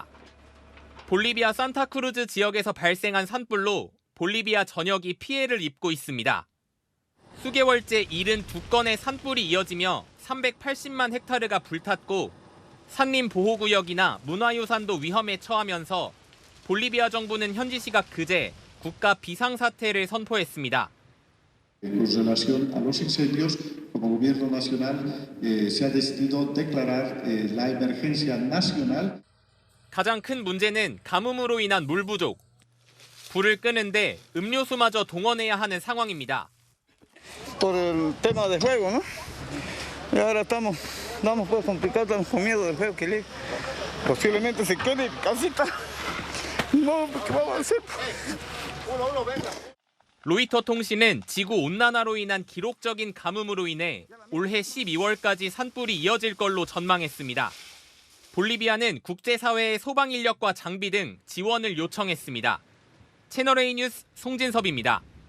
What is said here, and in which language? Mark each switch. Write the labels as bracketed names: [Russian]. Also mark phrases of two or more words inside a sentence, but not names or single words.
[Korean] 볼리비아 산타크루즈 지역에서 발생한 산불로 볼리비아 전역이 피해를 입고 있습니다. 수개월째 72건의 산불이 이어지며 380만 헥타르가 불탔고 산림보호구역이나 문화유산도 위험에 처하면서 볼리비아 정부는 현지 시각 그제 국가 비상사태를 선포했습니다. [Spanish] En relación a los incendios, como Gobierno Nacional se ha decidido declarar la emergencia nacional. [Korean] 가장 큰 문제는 가뭄으로 인한 물 부족. 불을 끄는데 음료수마저 동원해야 하는 상황입니다. [Spanish] Por el tema de fuego, ¿no? Y ahora estamos pues complicados, estamos con miedo del fuego que posiblemente se quede en casita. No, ¿qué vamos a hacer? [Korean] 로이터 통신은 지구 온난화로 인한 기록적인 가뭄으로 인해 올해 12월까지 산불이 이어질 걸로 전망했습니다. 볼리비아는 국제사회의 소방 인력과 장비 등 지원을 요청했습니다. 채널A 뉴스 송진섭입니다.